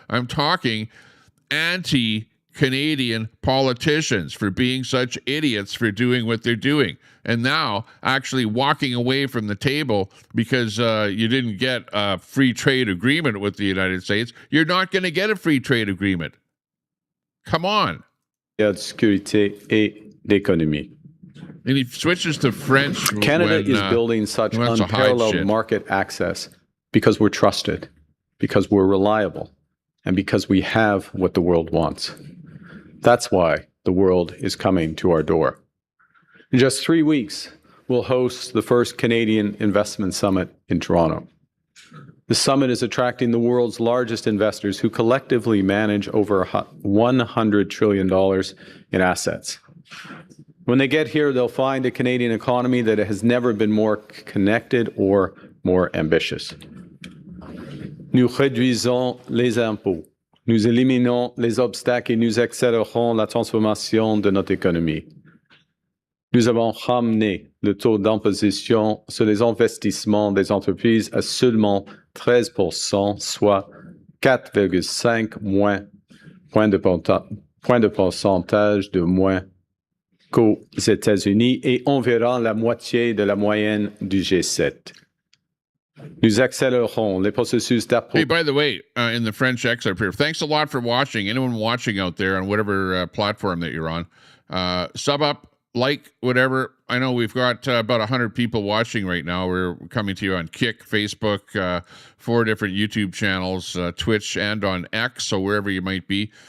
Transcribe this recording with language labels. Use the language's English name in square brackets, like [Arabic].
[English] I'm talking anti-Canadian politicians for being such idiots for doing what they're doing. And now actually walking away from the table because you didn't get a free trade agreement with the United States. You're not going to get a free trade agreement. Come on. [French] De sécurité et d'économie. [English] And he switches to French. Canada is building such unparalleled market access because we're trusted, because we're reliable, and because we have what the world wants. That's why the world is coming to our door. In just 3 weeks, we'll host the first Canadian Investment Summit in Toronto. The summit is attracting the world's largest investors who collectively manage over $100 trillion in assets. When they get here, they'll find a Canadian economy that has never been more connected or more ambitious. [French] Nous réduisons les impôts, nous éliminons les obstacles et nous accélérons la transformation de notre économie. Nous avons ramené le taux d'imposition sur les investissements des entreprises à seulement 13%, soit 4,5 points de pourcentage de moins qu'aux États-Unis et environ la moitié de la moyenne du G7. Nous accélérons les processus [English] Hey, by the way, in the French excerpt here, thanks a lot for watching. Anyone watching out there on whatever platform that you're on, sub up, like, whatever. I know we've got about 100 people watching right now. We're coming to you on Kick, Facebook, 4 different YouTube channels, Twitch, and on X, so wherever you might be.